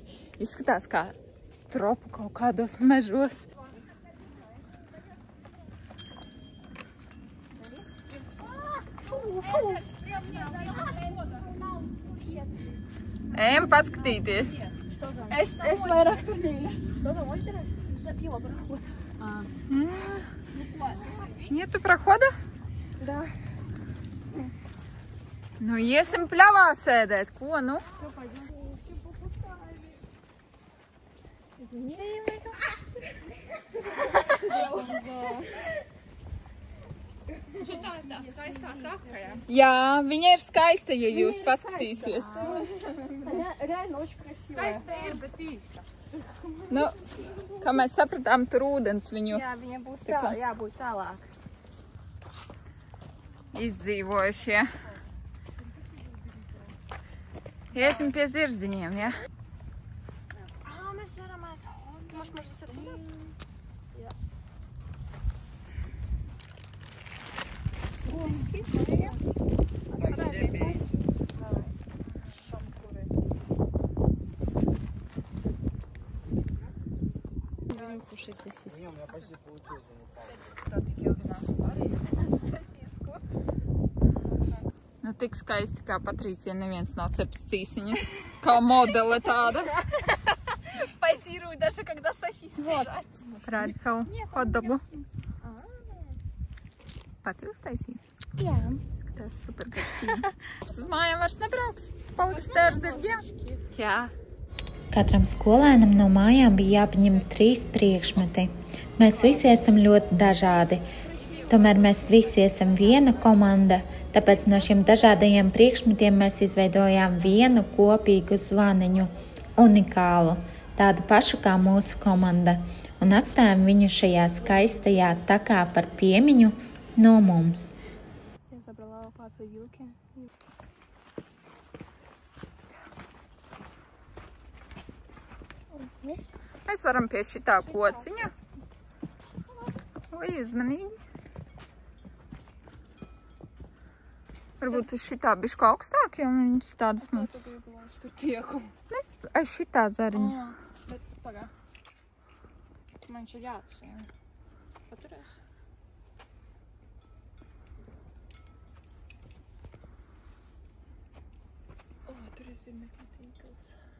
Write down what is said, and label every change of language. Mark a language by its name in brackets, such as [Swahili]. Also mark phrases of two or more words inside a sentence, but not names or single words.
[Latvian] Izskatās kā tropu kaut kādos mežos. Ejam paskatīties. Es vairāk tur mīļu. [Russian] Что там, озеро? Стопила проход. Нету прохода? Да. [Latvian] Nu, iesim pļavā sēdēt. Ko, nu? Tā skaistā taka, jā? Jā, viņa ir skaista, ja jūs paskatīsiet. [Russian] Реально очень красиво. [Latvian] Skaista ir, bet īsa. Nu, kā mēs sapratām, tur ūdens viņu Jā, viņa būs tā, jābūt tālāk. izdzīvojušie. Iesim pie zirdziņiem, ja? Mēs varam [Russian] Может, отсюда? [Latvian] klasiski. [Russian] Будем кушать сосиски. Не, у меня почти получилось. [Latvian] Nu, tik skaisti kā Patricija neviens nav ceps cīsiņas. Kā modele tāda. [Russian] Позирую даже, когда сосиски. Вот. [Latvian] Rādi savu hotdogu. Pati uztaisīja? Jā. Skatās super garšīgi. Uz mājām vairs nebrauks. Tu paliksi te ar zirgiem? Jā. Katram skolēnam no mājām bija jāpaņem 3 priekšmeti. Mēs visi esam ļoti dažādi. Tomēr mēs visi esam viena komanda, tāpēc no šiem dažādajiem priekšmetiem mēs izveidojām vienu kopīgu zvaniņu, unikālu, tādu pašu kā mūsu komanda, un atstājām viņu šajā skaistajā takā par piemiņu no mums. [Russian] Я забрала лопату и вилки. [Latvian] Mēs varam pie šitā kociņa. Oi, uzmanīgi. Varbūt uz šitā bišķi augstāk, jo viņas tādas mums. [Russian] Я была студieku. [Latvian] Ne, aiz šitā zariņa. Bet pagā. Man čia jāatsien. Paturēs. O, tur ir zirnekļa.